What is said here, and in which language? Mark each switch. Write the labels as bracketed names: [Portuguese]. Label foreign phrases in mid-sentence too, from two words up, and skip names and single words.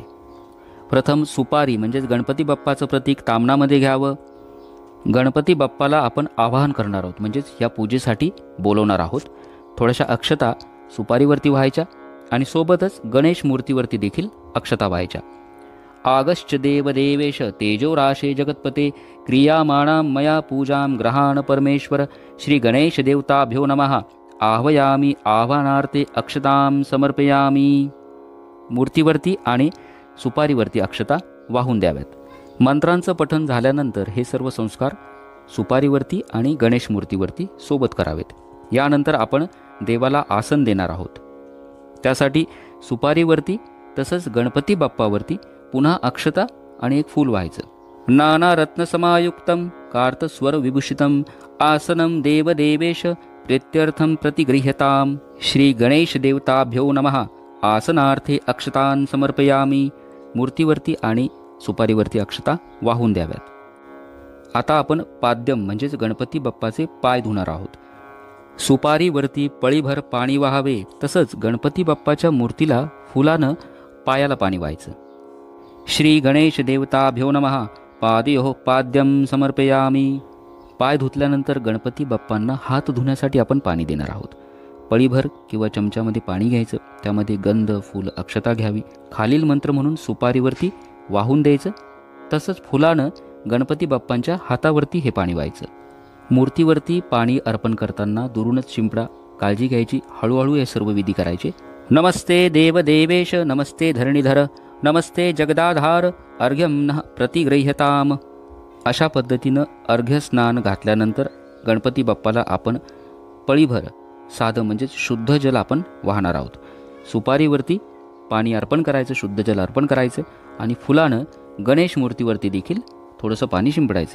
[Marathi] प्रथम सुपारी म्हणजेच गणपती बाप्पाचं प्रतीक ताम्हणामध्ये घ्यावं. गणपती बाप्पाला आपण आवाहन करणार आहोत म्हणजेच या पूजेसाठी बोलवणार आहोत. थोड्याशा अक्षता सुपारीवरती व्हायच्या आणि सोबतच गणेश मूर्तीवरती देखील अक्षता व्हायच्या. [Sanskrit] आगश्च देवदेवेश तेजोराशे जगत्पते क्रियामाणां मया पूजां ग्रहाण परमेश्वर. श्री गणेश देवताभ्यो नमः. आह्वयामी आह्वानार्थे अक्षतां समर्पयामी. [Marathi] मूर्तीवरती आणि सुपारीवरती अक्षता वाहून द्याव्यात. मंत्रांचं पठण झाल्यानंतर हे सर्व संस्कार सुपारीवरती आणि गणेश मूर्तीवरती सोबत करावेत. यानंतर आपण देवाला आसन देणार आहोत. त्यासाठी सुपारीवरती तसंच गणपती बाप्पावरती पुन्हा अक्षता आणि एक फूल व्हायचं. [Sanskrit] नाना रत्नसमायुक्तं कार्तस्वर विभूषितं आसनं देवदेवेश प्रीत्यर्थं प्रतिगृह्यताम्. श्री गणेश देवताभ्यो नमः. आसनार्थे अक्षतां समर्पयामी. [Marathi] मूर्तीवरती आणि सुपारीवरती अक्षता वाहून द्याव्यात. आता आपण पाद्यम म्हणजेच गणपती बाप्पाचे पाय धुणार आहोत. सुपारीवरती पळीभर पाणी वाहावे. तसंच गणपती बाप्पाच्या मूर्तीला फुलानं पायाला पाणी व्हायचं. [Sanskrit] श्री गणेश देवताभ्यो नमः. पादयोः पाद्यम समर्पयामी. [Marathi] पाय धुतल्यानंतर गणपती बाप्पांना हात धुण्यासाठी आपण पाणी देणार आहोत. पळीभर किंवा चमच्यामध्ये पाणी घ्यायचं. त्यामध्ये गंध, फूल, अक्षता घ्यावी. खालील मंत्र म्हणून सुपारीवरती वाहून द्यायचं. तसंच फुलानं गणपती बाप्पांच्या हातावरती हे पाणी व्हायचं. मूर्तीवरती पाणी अर्पण करताना दुरूनच शिंपडा. काळजी घ्यायची. हळूहळू हे सर्व विधी करायचे. [Sanskrit] नमस्ते देवदेवेश. नमस्ते धरणीधर. नमस्ते जगदाधार. अर्घ्यं नः प्रतिगृह्यताम. [Marathi] अशा पद्धतीनं अर्घ्य स्नान घातल्यानंतर गणपती बाप्पाला आपण पळीभर साधं म्हणजेच शुद्ध जल आपण वाहणार आहोत. सुपारीवरती पाणी अर्पण करायचं, शुद्ध जल अर्पण करायचं आणि फुलानं गणेश मूर्तीवरती देखील थोडंसं पाणी शिंपडायचं.